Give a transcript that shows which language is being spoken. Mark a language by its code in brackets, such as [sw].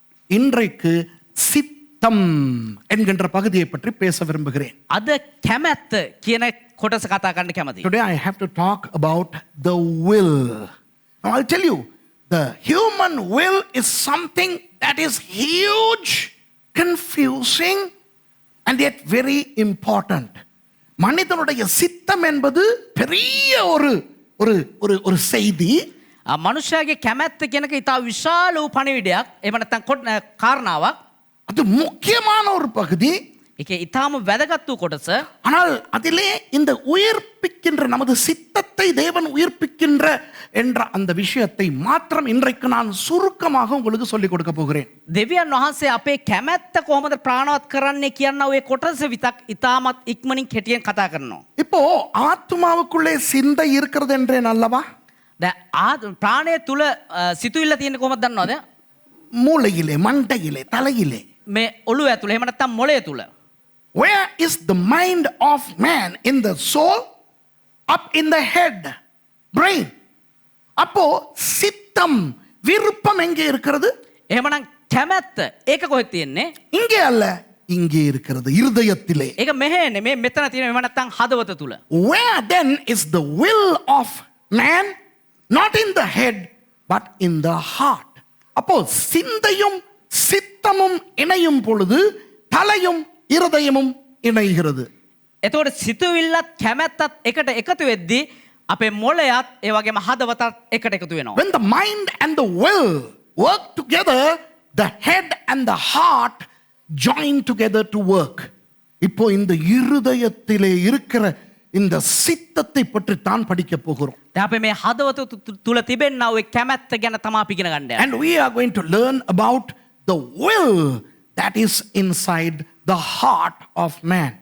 [ta] இன்றைக்கு சித்தம் என்கின்ற பகுதியை பற்றி பேச விரும்புகிறேன். [si] අද කැමැත්ත කියන කොටස කතා කරන්න කැමතියි. [en] Today I have to talk about the will. Now I'll tell you, the human will is something that is huge, confusing and yet very important. [ta] மனிதனுடைய சித்தம் என்பது பெரிய ஒரு ஒரு ஒரு ஒரு செய்தி. [si] මනුෂ්‍යයාගේ කැමැත්ත කියන එක ඉතා විශාල වූ පණිවිඩයක්. එහෙම නැත්නම් කාරණාවක්. [ta] அது முக்கியமான ஒரு பகுதி. [si] ඒක ඉතාම වැදගත් වූ කොටස. [ta] ஆனால் அதிலே இந்த உயிர்ப்பிக்கின்ற நமது சித்தத்தை தேவன் உயிர்ப்பிக்கின்ற என்ற அந்த விஷயத்தை மாத்திரம் இன்றைக்கு நான் சுருக்கமாக உங்களுக்கு சொல்லிக் கொடுக்க போகிறேன். [si] දෙවියන් වහන්සේ අපේ කැමැත්ත කොහොමද ප්‍රාණවත් කරන්නේ කියන ඔය කොටස විතක් ඉතාමත් ඉක්මනින් කෙටියෙන් කතා කරනවා. [ta] இப்போ ஆத்மாவுக்குள்ளே சிந்தை இருக்கிறது என்றேன் அல்லவா? [si] දැන් ප්‍රාණය තුල සිතුවිල්ල තියෙන්නේ කොහොමද දන්නවද? [ta] மூளையிலே, மண்டையிலே, தலையிலே. [si] මේ ඔළුව ඇතුලේ එහෙම නැත්නම් මොළය තුල. [en] Where is the mind of man? In the soul, up in the head, brain. [ta] அப்போ சித்தம், விருப்பம் எங்கே இருக்கிறது? [si] එහෙමනම් කැමැත්ත ඒක කොහෙද තියෙන්නේ? [ta] இங்கே அல்ல, இங்கே இருக்கிறது, இருதயத்திலே. [si] ඒක මෙහෙන්නේ මේ මෙතන තියෙන එහෙම නැත්නම් හදවත තුල. [en] Where then is the will of man? Not in the head, but in the heart. [ta] அப்போ சிந்தையும் சித்தமும் இணையும் பொழுது தலையும் இருதயமும் இணைகிறது. [si] එතකොට සිතුවිල්ලත් කැමැත්තත් එකට එකතු වෙද්දී අපේ මොළයත් ඒ වගේම හදවතත් එකට එකතු වෙනවා. [en] When the mind and the will work together, the head and the heart join together to work. [ta] இப்போ இந்த இருதயத்திலே இருக்கிற இந்த சித்தத்தை பற்றி தான் படிக்க போகிறோம். [si] දැන් අපි මේ හදවත තුල තිබෙනා ওই කැමැත්ත ගැන තමයි අපි ඉගෙන ගන්න. [en] And we are going to learn about the will that is inside the heart of man.